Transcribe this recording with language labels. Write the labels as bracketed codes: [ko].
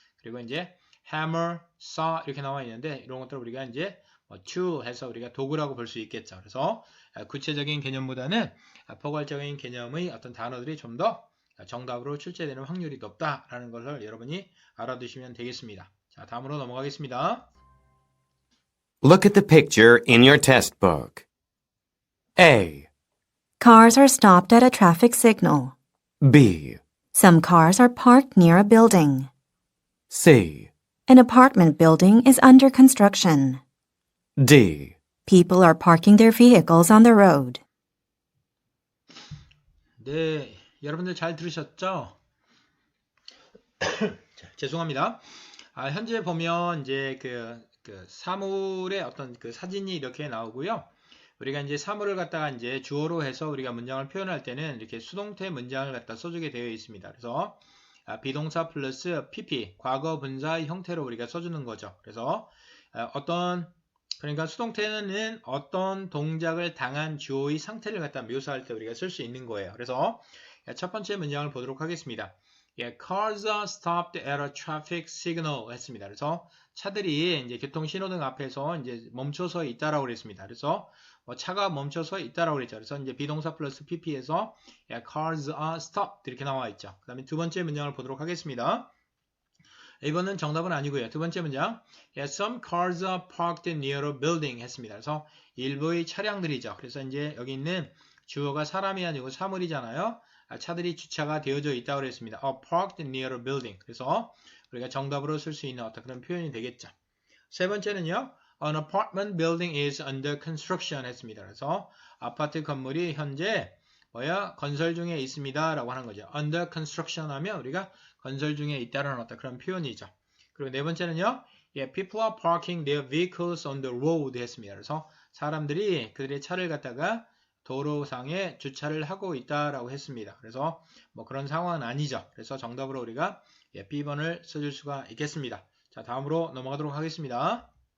[ko] 그리고 이제 hammer, saw 이렇게 나와 있는데 이런 것들을 우리가 이제 tool 해서 우리가 도구라고 볼 수 있겠죠. 그래서 구체적인 개념보다는 포괄적인 개념의 어떤 단어들이 좀 더 정답으로 출제되는 확률이 높다라는 것을 여러분이 알아두시면 되겠습니다. 자, 다음으로 넘어가겠습니다. [en] Look at the picture in your test book. A, Cars are stopped at a traffic signal. B, Some cars are parked near a building. C, An apartment building is under construction. D. People are parking their vehicles on the road. [ko] 네, 여러분들 잘 들으셨죠? 자, 죄송합니다. 현재 보면 이제 그 사물의 어떤 그 사진이 이렇게 나오고요. 우리가 이제 사물을 갖다가 이제 주어로 해서 우리가 문장을 표현할 때는 이렇게 수동태 문장을 갖다 써주게 되어 있습니다. 그래서 비동사 플러스 PP, 과거 분사 형태로 우리가 써주는 거죠. 그래서 그러니까 수동태는 어떤 동작을 당한 주어의 상태를 갖다 묘사할 때 우리가 쓸 수 있는 거예요. 그래서 첫 번째 문장을 보도록 하겠습니다. [en] Cars are stopped at a traffic signal [ko] 했습니다. 그래서 차들이 이제 교통 신호등 앞에서 이제 멈춰서 있다라고 그랬습니다. 그래서 차가 멈춰서 있다라고 그랬죠. 그래서 이제 비동사 플러스 pp에서 [en] cars are stopped [ko] 이렇게 나와 있죠. 그 다음에 두 번째 문장을 보도록 하겠습니다. 이번은 정답은 아니고요. 두 번째 문장, [en] some cars are parked near a building [ko] 했습니다. 그래서 일부의 차량들이죠. 그래서 이제 여기 있는 주어가 사람이 아니고 사물이잖아요. 차들이 주차가 되어져 있다고 그랬습니다. [en] parked near a building. [ko] 그래서 우리가 정답으로 쓸 수 있는 어떤 그런 표현이 되겠죠. 세 번째는요, [en] an apartment building is under construction [ko] 했습니다. 그래서 아파트 건물이 현재 건설 중에 있습니다. 라고 하는 거죠. [en] under construction [ko] 하면 우리가 건설 중에 있다라는 어떤 그런 표현이죠. 그리고 네 번째는요, [en] people are parking their vehicles on the road [ko] 했습니다. 그래서 사람들이 그들의 차를 갖다가 도로상에 주차를 하고 있다라고 했습니다. 그래서 그런 상황은 아니죠. 그래서 정답으로 우리가 B번을 써줄 수가 있겠습니다. 자, 다음으로 넘어가도록 하겠습니다.